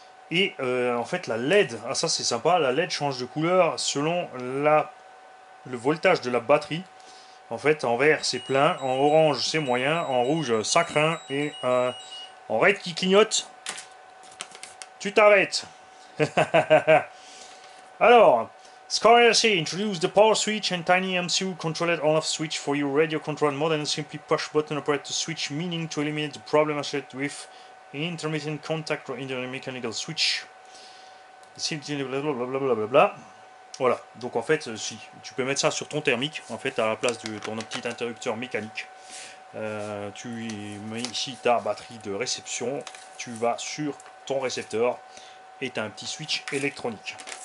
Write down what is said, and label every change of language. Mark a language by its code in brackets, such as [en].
[fr] Et en fait la LED, ah ça c'est sympa, la LED change de couleur selon le voltage de la batterie. En fait en vert c'est plein, en orange c'est moyen, en rouge ça craint, et en red qui clignote, tu t'arrêtes. [en] Alors, SkyRC introduced the power switch and tiny MCU controlled on-off switch for your radio control more than simply push button operate the switch, meaning to eliminate the problem associated with intermittent contact or internal mechanical switch. Blablabla. [fr] Voilà, donc en fait, si tu peux mettre ça sur ton thermique, en fait, à la place de ton petit interrupteur mécanique. Tu mets ici ta batterie de réception, tu vas sur ton récepteur et tu as un petit switch électronique.